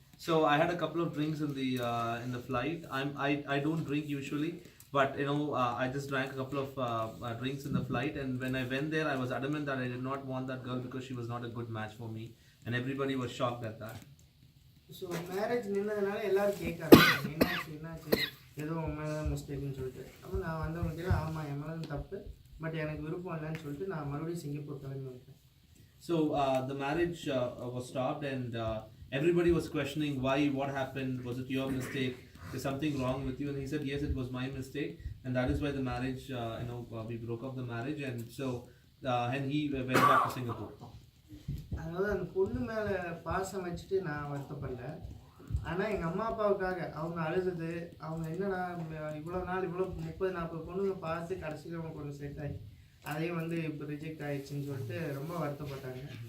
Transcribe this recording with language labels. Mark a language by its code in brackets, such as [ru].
[en] So I had a couple of drinks in the flight. I don't drink usually, but I just drank a couple of drinks in the flight, and when I went there, I was adamant that I did not want that girl because she was not a good match for me, and everybody was shocked at that. So marriage [ta] நின்னதுனால எல்லாரும் கேட்காங்க, என்னாச்சு ஏதோ உன் மேலே தான் மிஸ்டேக்குன்னு சொல்லிட்டு. அப்போ நான் வந்தவங்க ஆமாம் என் மேலே தப்பு, பட் எனக்கு விருப்பம் இல்லைன்னு சொல்லிட்டு நான் மறுபடியும் சிங்கப்பூர் கிளம்பி வந்துட்டேன். [en] So the marriage was stopped, and everybody was questioning what happened, was it your mistake, is something wrong with you? And he said yes, it was my mistake, and that is why the marriage, we broke up the marriage, and so and he went back to Singapore. [ta] அதாவது அந்த பொண்ணு மேலே பாசம் வச்சுட்டு நான் வருத்தப்படல. ஆனால் எங்கள் அம்மா அப்பாவுக்காக அவங்க அழுது, அவங்க என்னடா இவ்வளோ நாள் இவ்வளோ 30-40 பொண்ணுங்க பார்த்து கடைசியில் அவங்க கொண்டு செட் ஆகி அதையும் வந்து இப்போ ரிஜெக்ட் ஆகிடுச்சின்னு சொல்லிட்டு ரொம்ப வருத்தப்பட்டாங்க.